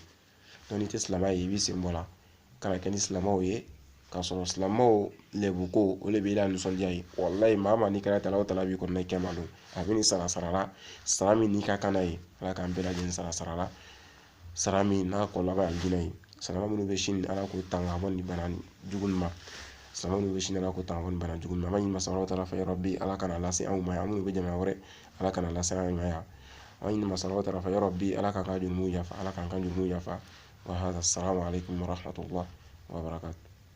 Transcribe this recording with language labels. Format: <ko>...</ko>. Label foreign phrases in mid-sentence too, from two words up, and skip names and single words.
<bm>Donc n'i tɛ silamɛya ye i b'i sen bɔ la kana kɛ ni silamɛw ye k'a sɔrɔ silamɛw lɛbu ko o le b'i la nisɔndiya ye wallahi maa maa n'i kɛra Alahu Taala b'i kɔnɔ i kɛ malo a bɛ ni sara la sara min n'i ka kan n'a ye ala k'an bɛɛ lajɛlen sara la sara min n'a kɔlɔlɔ bɛ alijinɛ ye. Silamɛ minnu bɛ Chine ala k'o tanga bɔ ni bana jugu nin ma silamɛ minnu bɛ Chine ala k'o tanga bɔ ni bana jugu nin ma an b'a ɲini masa Alahu Taala fɛ yarabi ala kana lase anw ma yan an minnu bɛ jamana wɛrɛ ala kana lase an ma yan an b'a ɲini masa Alahu Taala fɛ yarabi ala k'an ka jurumu yafa ala k'an ka jurumu yafa</bm> <ar>وهذا السلام عليكم ورحمة الله وبركاته.</ar>